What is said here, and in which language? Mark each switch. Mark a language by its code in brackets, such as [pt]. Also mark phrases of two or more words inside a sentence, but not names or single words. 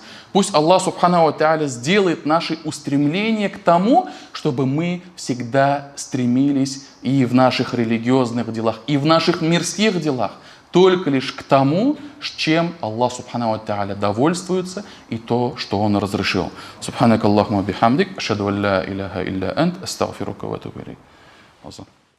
[ru] Пусть Аллах [ar] سبحانه وتعالى [ru] сделает наши устремления к тому, чтобы мы всегда стремились и в наших религиозных делах, и в наших мирских делах только лишь к тому, с чем Аллах [ar] سبحانه وتعالى [ru] довольствуется, и то, что Он разрешил. [ar] سبحانك اللهم بحمدك، أشهد أن لا إله إلا أنت، أستغفرك وأتوب إليك.